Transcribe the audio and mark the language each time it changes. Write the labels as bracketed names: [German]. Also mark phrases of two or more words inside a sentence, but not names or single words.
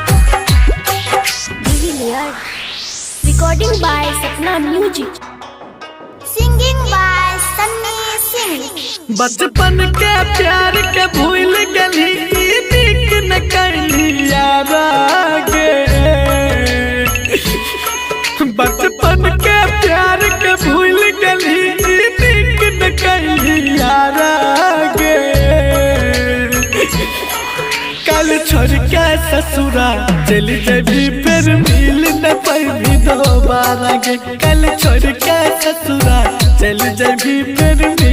[English] Recording by Sapna Music. Singing by Sunny Singh. [Maithili] बचपन के प्यार के भूल गली नीक न कैली यारा गे बचपन के प्यार के भूल गली नीक न कैली यारा गे कल छोड़ के ससुरा चली जबी फिर मिल न पाई दोबारा गे कल छोड़ के ससुरा चली जबी फिर